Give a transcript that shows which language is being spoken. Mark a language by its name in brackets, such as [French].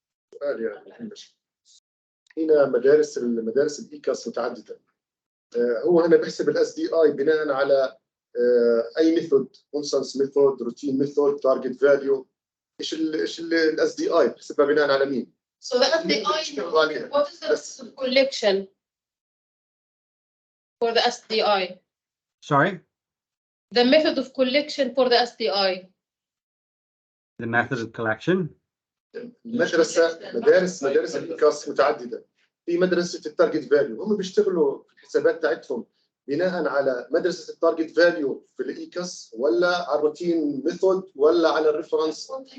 [Arabic] سؤال يعني هنا مدارس الإيكاس متعدده. هو هنا بيحسب الاس دي اي بناء على اي ميثود، كونسنس ميثود، روتين ميثود، تارجت فاليو. ايش الاس دي اي بحسبها بناء على مين؟ [English] So the SDI, what is the collection for the SDI? Sorry? The method of collection for the SDI. The method of collection? [Arabic] مدارس الإيكاس متعدده. في مدرسه التارجت فاليو، هم بيشتغلوا في الحسابات تاعتهم بناء على مدرسه التارجت فاليو في الايكاس ولا على الروتين ميثود ولا على الريفرنس؟